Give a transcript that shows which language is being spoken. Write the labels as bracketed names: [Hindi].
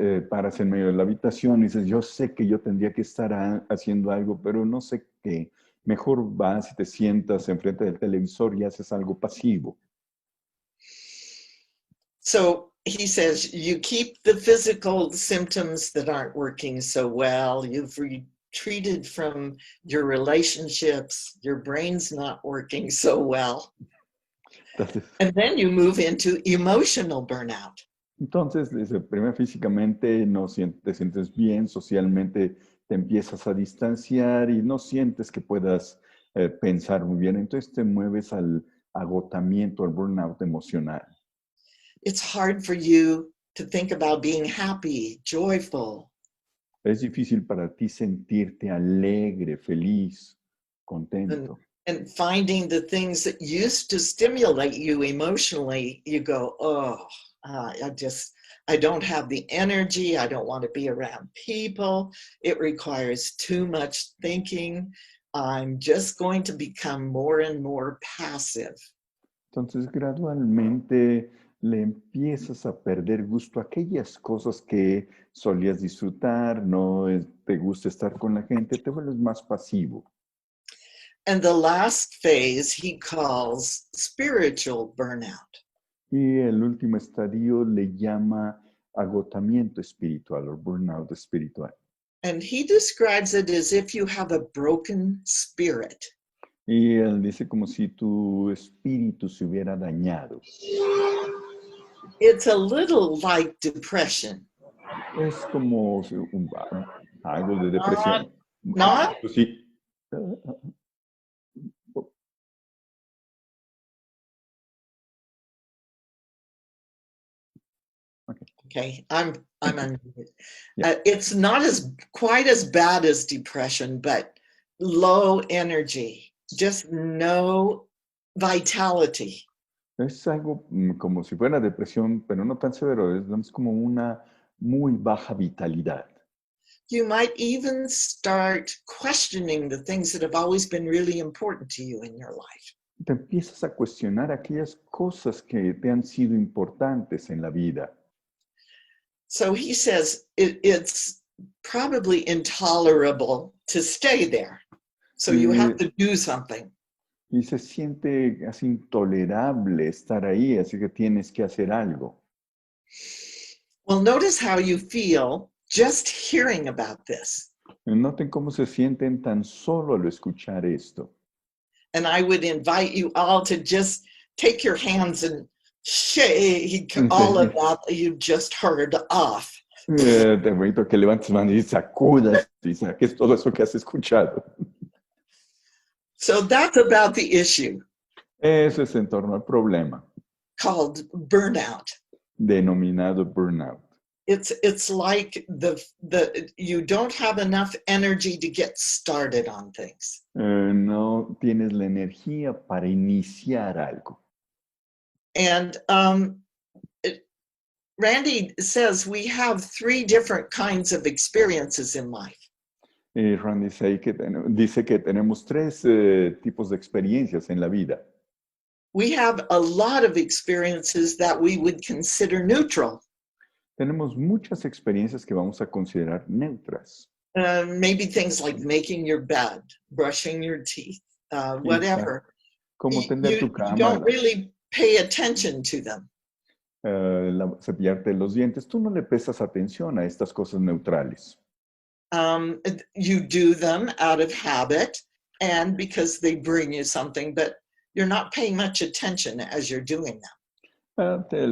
[Spanish] Paras en medio de la habitación y dices, yo sé que yo tendría que estar haciendo algo, pero no sé qué. Mejor vas y te sientas enfrente del televisor y haces algo pasivo. [English] So he says, you keep the physical symptoms that aren't working so well. You've retreated from your relationships. Your brain's not working so well. And then you move into emotional burnout. [Spanish] Entonces, primero físicamente no te sientes bien, socialmente te empiezas a distanciar y no sientes que puedas pensar muy bien. Entonces te mueves al agotamiento, al burnout emocional. [English] It's hard for you to think about being happy, joyful. [Spanish] Es difícil para ti sentirte alegre, feliz, contento. [English] And finding the things that used to stimulate you emotionally, you go, oh, I don't have the energy. I don't want to be around people. It requires too much thinking. I'm just going to become more and more passive. [Spanish] Entonces, gradualmente le empiezas a perder gusto a aquellas cosas que solías disfrutar, no te gusta estar con la gente, te vuelves más pasivo. [English] And the last phase he calls spiritual burnout. [Spanish] Y el último estadio le llama agotamiento espiritual o burnout espiritual. [English] And he describes it as if you have a broken spirit. [Spanish] Y él dice como si tu espíritu se hubiera dañado. [English] It's a little like depression. [Spanish] Es como algo de depresión. [English] Not? [Spanish] Sí. [English] Okay, I'm I'm unmuted. Yeah. It's not quite as bad as depression, but low energy, just no vitality. [Spanish] Es algo como si fuera depresión, pero no tan severo, es como una muy baja vitalidad. [English] You might even start questioning the things that have always been really important to you in your life. [Spanish] Te empiezas a cuestionar aquellas cosas que te han sido importantes en la vida. [English] So he says it's probably intolerable to stay there. So you have to do something. [Spanish] Y se siente así intolerable estar ahí, así que tienes que hacer algo. [English] Well, notice how you feel just hearing about this. [Spanish] Noten cómo se sienten tan solo al escuchar esto. [English] And I would invite you all to just take your hands and shake all of that you've just heard off. [Spanish] Te invito a que levantes manos y sacudas y saques todo eso que has escuchado. [English] So that's about the issue. [Spanish] Eso es en torno al problema. [English] Called burnout. [Spanish] Denominado burnout. [English] It's like you don't have enough energy to get started on things. [Spanish] No tienes la energía para iniciar algo. [English] And Randy says we have 3 different kinds of experiences in life. [Spanish] Randy dice que tenemos 3 tipos de experiencias en la vida. [English] We have a lot of experiences that we would consider neutral. [Spanish] Tenemos muchas experiencias que vamos a considerar neutras. [English] Maybe things like making your bed, brushing your teeth, whatever. [Spanish] Como tender tu [English] You [Spanish] cama, [English] don't really pay attention to them. [Spanish] Cepillarte los dientes. Tú no le prestas atención a estas cosas neutrales. [English] You do them out of habit and because they bring you something, but you're not paying much attention as you're doing them.